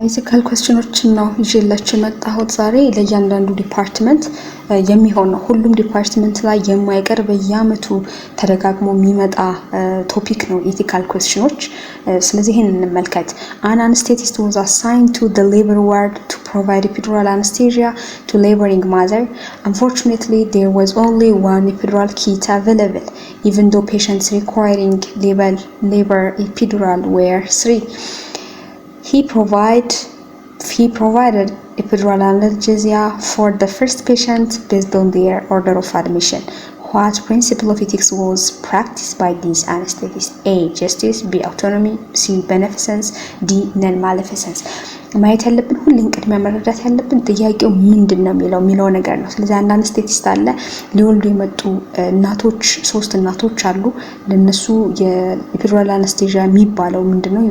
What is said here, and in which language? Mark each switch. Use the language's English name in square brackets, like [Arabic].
[Amharic] ኢቲካል ኩዌስችኖችን ነው ይዤላችሁ መጣሁት ዛሬ ለእያንዳንዱ ዲፓርትመንት የሚሆን ነው። ሁሉም ዲፓርትመንት ላይ የማይቀር በየአመቱ ተደጋግሞ የሚመጣ ቶፒክ ነው ኢቲካል ኩዌስችኖች። ስለዚህ ይሄን እንመልከት። [English] An anesthetist was assigned to the labor ward to provide epidural anesthesia to laboring mother. Unfortunately, there was only one epidural kit available, even though patients requiring labor epidural were 3. He provided epidural analgesia for the first patient based on their order of admission. What principle of ethics was practiced by these anesthetists? A. Justice. B. Autonomy. C. Beneficence. D. Non-maleficence. [Amharic] ማየት ያለብን ሁሉን ቅድሚያ መረዳት ያለብን ጥያቄው ምንድነው የሚለው ነገር ነው። ስለዚህ አንድ አነስቴቲስት አለ ሊወልዱ የመጡ እናቶች 3 እናቶች አሉ። ለነሱ የኢፒዱራል አነስቴዥያ የሚባለው ምንድነው?